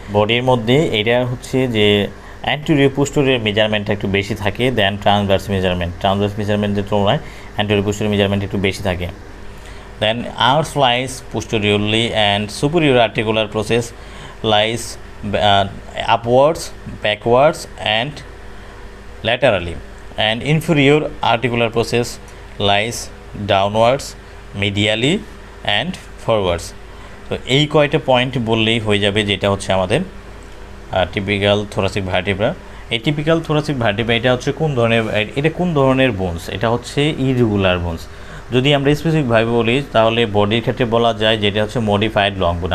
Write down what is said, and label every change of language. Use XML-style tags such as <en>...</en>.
<bn>বডির মধ্যে এটা হচ্ছে যে অ্যান্টেরিয়র পোস্টেরিয়র মেজারমেন্টটা একটু বেশি থাকে দেন ট্রান্সভার্স মেজারমেন্টের তুলনায় অ্যান্টেরিয়র পোস্টেরিয়র মেজারমেন্ট একটু বেশি থাকে।</bn> <en>Then arms lies posteriorly and superior articular process lies upwards, backwards and laterally, and inferior articular process lies downwards, medially and forwards।</en> <bn>তো এই কয়টা পয়েন্ট বললেই হয়ে যাবে যেটা হচ্ছে আমাদের টিপিক্যাল thoracic vertebra। এই টিপিক্যাল thoracic vertebra এটা হচ্ছে কোন ধরনের বোনস, এটা হচ্ছে ইরেগুলার বোনস। যদি আমরা স্পেসিফিকভাবে বলি তাহলে বডির ক্ষেত্রে বলা যায় যেটা হচ্ছে মডিফাইড লং বোন।</bn>